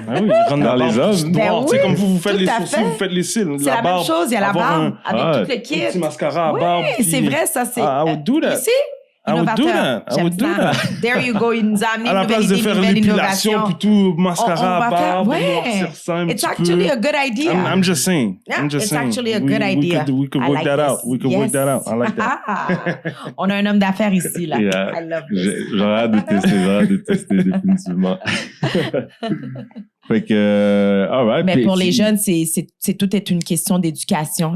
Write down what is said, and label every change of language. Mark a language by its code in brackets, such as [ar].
[fr] Ah oui, il rentre dans les hommes. Oui, comme vous faites les sourcils, vous faites les cils. C'est la même chose, il y a la barbe avec tout le kit. Un petit mascara à barbe. Oui, c'est vrai, ça, c'est. [en] I would do that. [fr] Ici? [en] I would do that. There you go. [fr] Il nous a amené à la place de faire l'épilation puis tout, mascara à barbe, noircir ça un petit peu. [en] It's actually a good idea. I'm just saying. It's actually a good idea. We could work that out. We could work that out. I like that. [fr] On a un homme d'affaires ici, là. [en] I love this. [fr] J'aurais hâte de tester définitivement. Fait que, [en] all right. [fr] Mais pour les jeunes, tout est une question d'éducation.